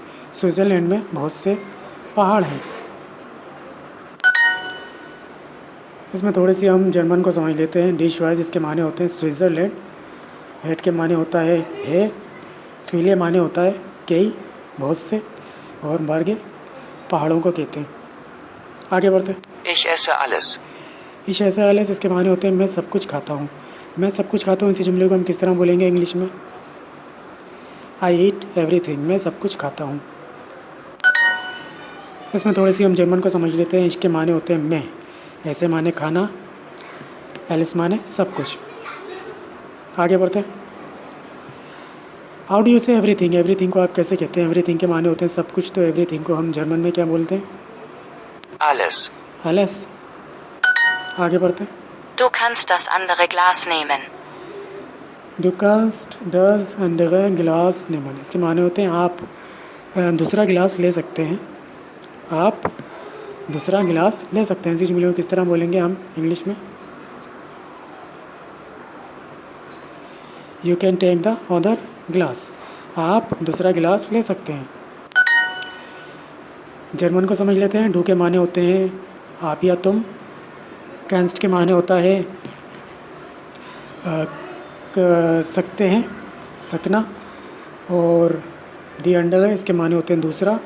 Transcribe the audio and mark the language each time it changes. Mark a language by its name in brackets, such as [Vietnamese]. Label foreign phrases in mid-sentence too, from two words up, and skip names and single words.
[Hindi] स्विट्ज़रलैंड में बहुत से पहाड़ हैं। इसमें थोड़ी सी हम जर्मन को समझ लेते हैं। [German] die Schweiz [Hindi] इसके माने होते हैं स्विट्ज़रलैंड, हेड के माने होता है, फीले माने होता है कई, बहुत से, और बर्गे पहाड़ों को कहते हैं। आगे बढ़ते हैं। [German] Ich esse alles. Ich esse alles [Hindi] इसके माने होते हैं मैं सब कुछ खाता हूँ। मैं सब कुछ खाता हूँ, इसी जुमले को हम किस तरह बोलेंगे इंग्लिश में? [English] I eat everything. [Hindi] मैं सब कुछ खाता हूँ। इसमें थोड़ी सी हम जर्मन को समझ लेते हैं। इसके माने होते हैं मैं, ऐसे माने खाना, एलिस माने सब कुछ। आगे बढ़ते हैं। [English] How do you say everything? [Hindi] एवरीथिंग को आप कैसे कहते हैं? एवरीथिंग के माने होते हैं सब कुछ, तो एवरीथिंग को हम जर्मन में क्या बोलते हैं? [German] Alles. [Hindi] एलिस। आगे बढ़ते हैं। [German] Du kannst das andere Glas nehmen. Du kannst das andere Glas nehmen। [Hindi] इसके माने होते हैं आप दूसरा गिलास ले सकते हैं। आप दूसरा गिलास ले सकते हैं। इसी जुमले को किस तरह बोलेंगे हम इंग्लिश में? [English] You can take the other glass। [Hindi] आप दूसरा गिलास ले सकते हैं। जर्मन को समझ लेते हैं। डू के माने होते हैं आप या तुम। कैंस्ट के माने होता है सकते हैं, सकना। और [German] die andere [Hindi] है, इसके माने होते हैं दूसरा।